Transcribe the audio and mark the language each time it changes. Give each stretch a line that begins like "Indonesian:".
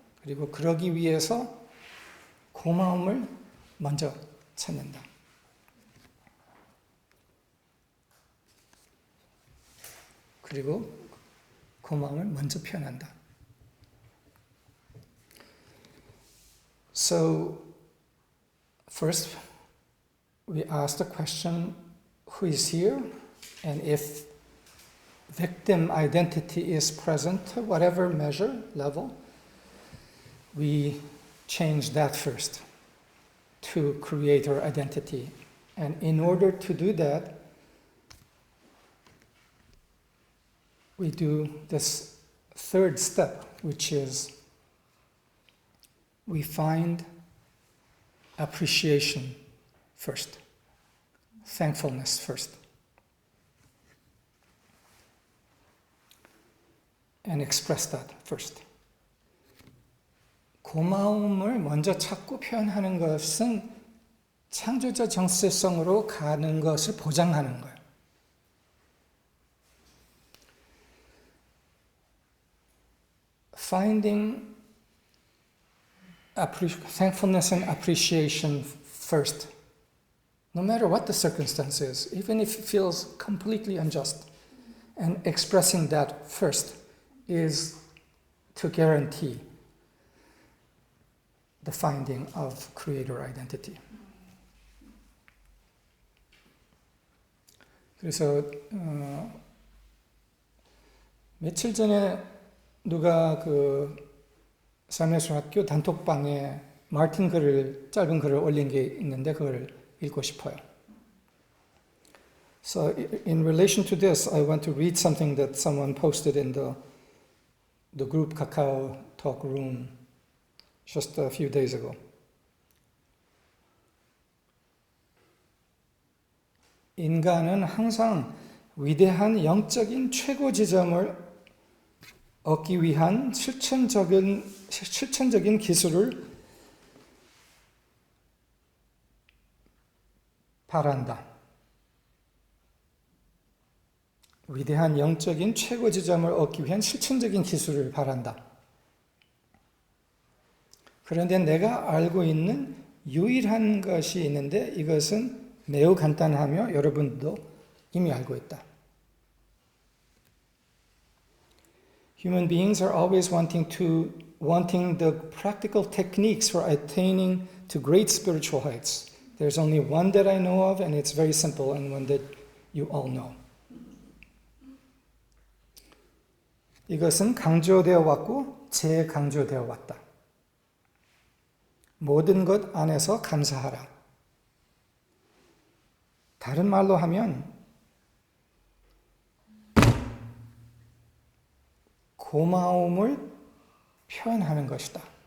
Korean: 그리고 그러기 위해서 고마움을 먼저 찾는다. 그리고 고마움을 먼저 표현한다.
English: So, first we ask the question, who is here? And if victim identity is present to whatever measure, level, we change that first to creator identity. And in order to do that, we do this third step, which is we find appreciation first, thankfulness first, and express that first.
Korean: 고마움을 먼저 찾고 표현하는 것은 창조자 정체성으로 가는 것을 보장하는 거예요.
English: Finding thankfulness and appreciation first, no matter what the circumstances, even if it feels completely unjust, and expressing that first is to guarantee the finding of creator identity.
Korean: 그래서 며칠 전에 누가 그 삼해중학교 단톡방에 마틴 글을 짧은 글을 올린 게 있는데 그걸 읽고 싶어요.
English: So in relation to this, I want to read something that someone posted in the group Kakao Talk room just a few days ago.
Korean: 인간은 항상 위대한 영적인 최고 지점을 얻기 위한 실천적인 기술을 바란다. 위대한 영적인 최고 지점을 얻기 위한 실천적인 기술을 바란다. 그런데 내가 알고 있는 유일한 것이 있는데 이것은 매우 간단하며 여러분도 이미 알고 있다.
English: Human beings are always wanting the practical techniques for attaining to great spiritual heights. There's only one that I know of, and it's very simple, and one that you all know.
Korean: 이것은 강조되어 왔고 재강조되어 왔다. 모든 것 안에서 감사하라. 다른 말로 하면 고마움을 표현하는 것이다.